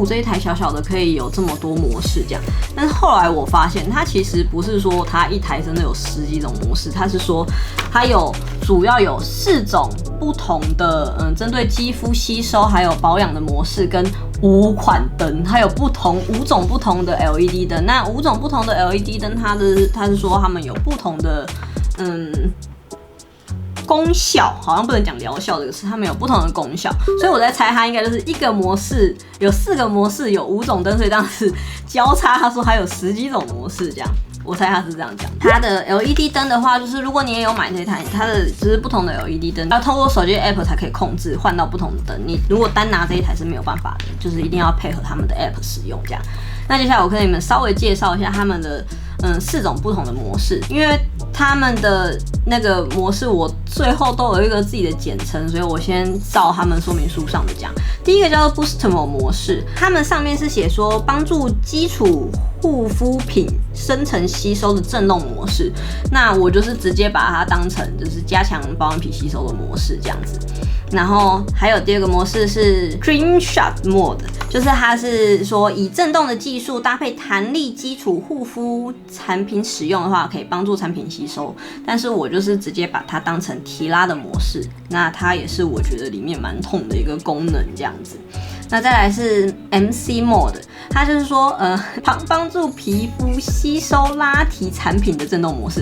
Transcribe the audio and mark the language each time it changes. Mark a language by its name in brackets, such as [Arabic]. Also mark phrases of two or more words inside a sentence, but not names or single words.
[Chinese] 這一台小小的可以有這麼多模式這樣。但是後來我發現，它其實不是說它一台真的有10幾種模式，它是說它主要有4種不同的針對肌膚吸收還有保養的模式跟5款燈，它有5種不同的 LED 燈。那5種不同的 LED 燈，它是說它們有不同的功效，好像不能講療效這個詞，它們有不同的功效，所以我在猜它應該就是一個模式有4個模式，有5種燈，所以這樣子交叉，他說還有10幾種模式這樣。我猜他是這樣講。它的 LED 燈的話，就是如果你也有買這台，它的就是不同的 LED 燈，要透過手機的 App 才可以控制換到不同的燈。你如果單拿這一台是沒有辦法的，就是一定要配合他們的 App 使用這樣。那接下來我跟你們稍微介紹一下他們的4種不同的模式，因為他們的那個模式我最後都有一個自己的簡稱，所以我先照他們說明書上的講。第一個叫做 Boostmore 模式，他們上面是寫說幫助基礎護膚品深層吸收的震動模式，那我就是直接把它當成就是加強保養品吸收的模式這樣子。然後還有第二個模式是 Cream Shot Mode，就是它是說以震動的技術搭配彈力基礎護膚產品使用的話，可以幫助產品吸收。但是我就是直接把它當成提拉的模式，那它也是我覺得裡面蠻痛的一個功能這樣子。那再來是 MC Mode， 它就是說幫助皮膚吸收拉提產品的震動模式。